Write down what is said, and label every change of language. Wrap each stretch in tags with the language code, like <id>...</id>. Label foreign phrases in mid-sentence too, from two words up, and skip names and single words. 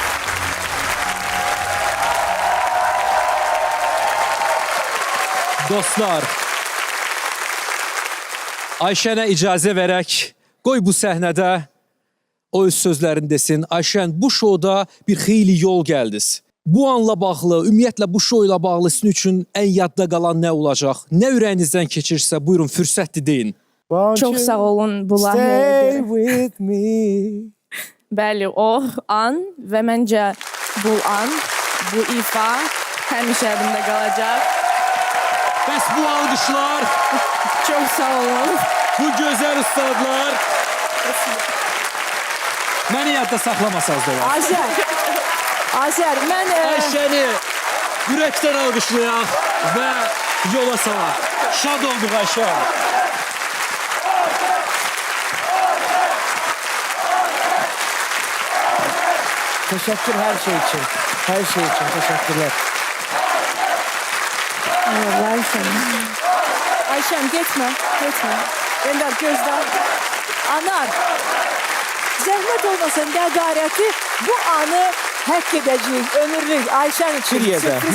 <az>Dostlar, Ayşənə icazə verək, qoy bu səhnədə o öz sözlərini desin. Ayşən, bu şouda bir xeyli yol gəldiniz. Bu anla bağlı, ümumiyyətlə bu şou ilə bağlı sizin üçün ən yadda qalan nə olacaq? Nə ürəyinizdən keçirsə, buyurun, fürsətdir deyin. Çok sağ olun bu</az> <en>Stay</en> <az>layihəyə.</az> <en>with me.</en> <az>Bəli, o an və məncə bu an, bu ifa həmişə yadımda qalacaq. Bəs bu alqışlar,</az> <tr>Çok sağ olun.</tr> <az>bu gözəl ustadlar məni yadda saxlamasanız da olar. Azər, mən Ayşəni ürəkdən alqışlayaq və yola salaq. Şad olduq Ayşən.</az> <tr>Teşekkür her şey için. Her şey için teşekkürler.</tr> <az>Ayşəm getmə, getmə. Ender gözdən. Anar, zəhmət olmasın qədarəti bu anı həkk edəcəyik, ömürlük Ayşən üçün. Bir yerdə, sürpriz</az>